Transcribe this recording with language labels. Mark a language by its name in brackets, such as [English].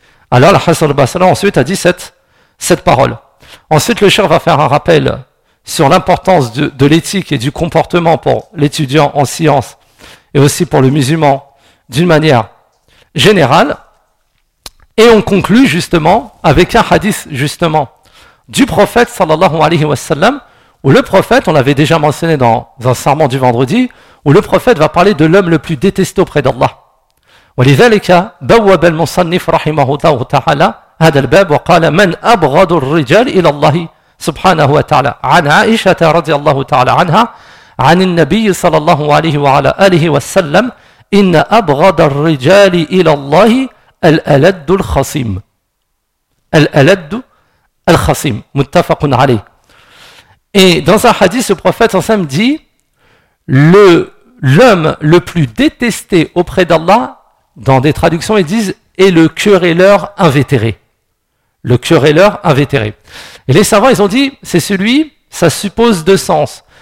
[French] Alors l'Hassan al-Basri ensuite a dit cette parole. Ensuite, le cheikh va faire un rappel sur l'importance de l'éthique et du comportement pour l'étudiant en science et aussi pour le musulman d'une manière général, et on conclut justement avec un hadith justement du prophète sallallahu alayhi wa sallam, où le prophète, on l'avait déjà mentionné dans un sermon du vendredi, où le prophète va parler de l'homme le plus détesté auprès d'Allah. [Arabic] وَلِذَلِكَ بَوَّبَ الْمُصَنِّفُ رَحِمَهُ اللَّهُ تَعَالَى هَذَا الْبَابُ وَقَالَ مَنْ أَبْغَضُ الرِّجَالِ إِلَى اللَّهِ سُبْحَانَهُ وَتَعَالَى عَنْ عَائِشَةَ رَضِيَ اللَّهُ تَعَالَى عَنْهَا عَنْ النَّبِيِّ صَلَى اللَّهُ عَلَيْهِ وَعَلَى آلِهِ وَسَلَّمَ إن أبغض الرجال إلى الله الألد الخصيم. الألد الخصيم. متفق عليه. [French] Et dans un hadith, le prophète ensemble dit, l'homme le plus détesté auprès d'Allah, dans des traductions, ils disent, est le querelleur invétéré. Le querelleur invétéré. Et les savants, ils ont dit, c'est celui, ça suppose deux sens.